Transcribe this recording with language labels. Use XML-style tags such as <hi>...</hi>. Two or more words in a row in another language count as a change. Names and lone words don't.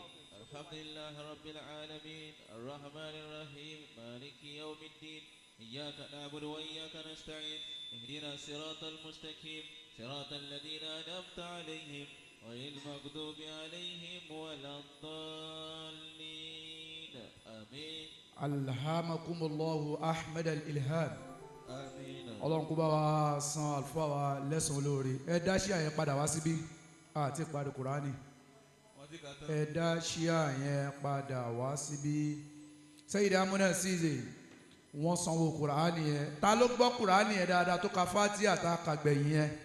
<ar>الحمد لله رب العالمين الرحمن الرحيم مالك يوم الدين إياك نعبد وإياك نستعين اهدنا الصراط المستقيم صراط الذين أنعمت عليهم غير المغضوب عليهم ولا الضالين آمين. ألهمكم الله أحمد الإلهام. آمين.</ar> <yo>Ọlọ́run kó bá wa san àlùfáà wa lẹ́san olóore. Ẹ dá ṣíà yẹn padà wá síbí àti ìparí Kùránì. Ẹ dá ṣíà yẹn padà wá síbí. Sayyid Amuna Size wọ́n sanwó Kùránì yẹn. Ta ló gbọ́ Kùránì yẹn dáadáa tó ka Fatiha tá a kà gbẹ̀yìn yẹn?</yo>